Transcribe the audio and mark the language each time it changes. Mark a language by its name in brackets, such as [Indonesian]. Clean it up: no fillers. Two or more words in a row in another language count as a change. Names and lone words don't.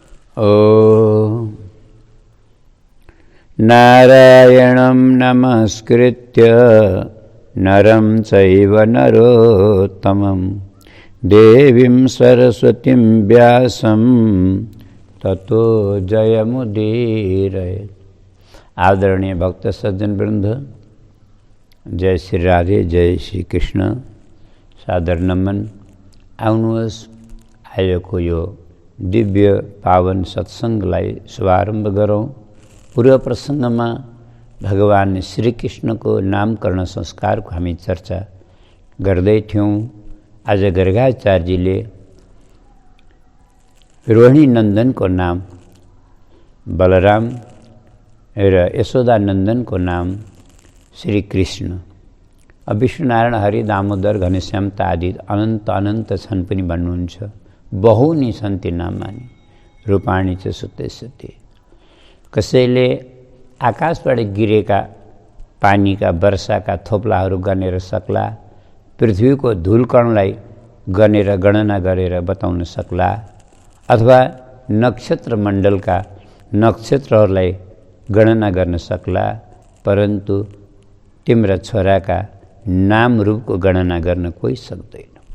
[Sanskrit] ॐ नारायणं नमस्कृत्य नरं चैव नरोत्तमं देवीं सरस्वतीं व्यासं ततो जयमुदीरये। [Nepali] आदरणीय भक्त सज्जन वृंद, जय श्री राधे, जय श्री कृष्ण, सादर नमन। आउनुहोस्, आएको यो दिव्य पावन सत्सङ्गलाई शुभारम्भ गरौँ। पूर्व प्रसङ्गमा भगवान श्रीकृष्णको नामकरण संस्कारको हामी चर्चा गर्दै थियौँ। आज गर्गाचार्यजीले रोहिणी नन्दनको नाम बलराम र यशोदा नन्दनको नाम श्री कृष्ण, विष्णुनारायण, हरि, दामोदर, घनश्याम आदि अनन्त अनन्त छन् पनि भन्नुहुन्छ। [Sanskrit] बहुनी छन् ती नाममानी, रूपाणी च सुते सुते। [Nepali] कसैले आकाशबाट गिरेका पानीका वर्षाका थोप्लाहरू गनेर सक्ला, पृथ्वीको धुलकणलाई गनेर गणना गरेर बताउन सक्ला, अथवा नक्षत्र मण्डलका नक्षत्रहरूलाई गणना गर्न सक्ला, परन्तु तिम्रा छोराका नाम रूपको गणना गर्न कोही सक्दैन।